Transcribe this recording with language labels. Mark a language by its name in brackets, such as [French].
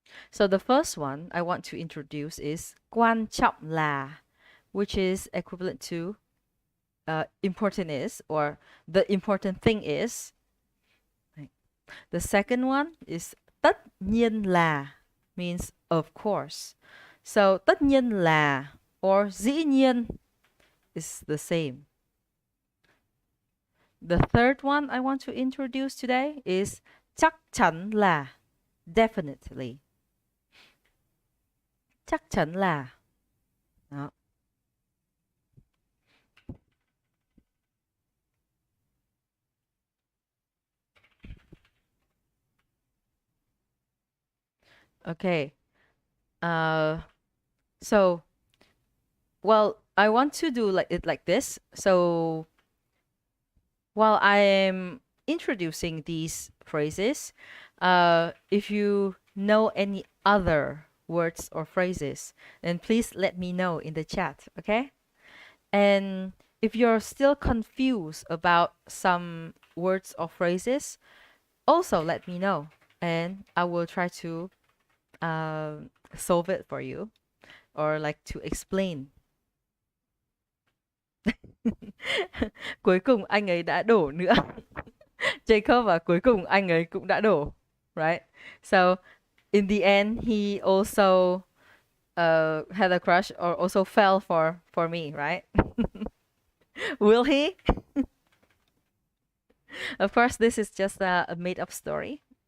[English] So the first one I want to introduce is [Vietnamese] quan trọng là, [English] which is equivalent to important is, or the important thing is. The second one is [Vietnamese] tất nhiên là, [English] means of course. So [Vietnamese] tất nhiên là [English] or dĩ nhiên is the same. The third one I want to introduce today is [Vietnamese] chắc chắn là, [English] definitely. [Vietnamese] Chắc chắn là. Đó. [English] Okay. So, well, I want to do it like this. So, while I'm introducing these phrases, if you know any other words or phrases, then please let me know in the chat, okay? And if you're still confused about some words or phrases, also let me know, and I will try to solve it for you, or like to explain. [Vietnamese] Cuối cùng anh ấy đã đổ nữa. Jacob và cuối cùng anh ấy cũng đã đổ, right? [English] So in the end, he also had a crush or also fell for me, right? Will he? Of course, this is just a made-up story.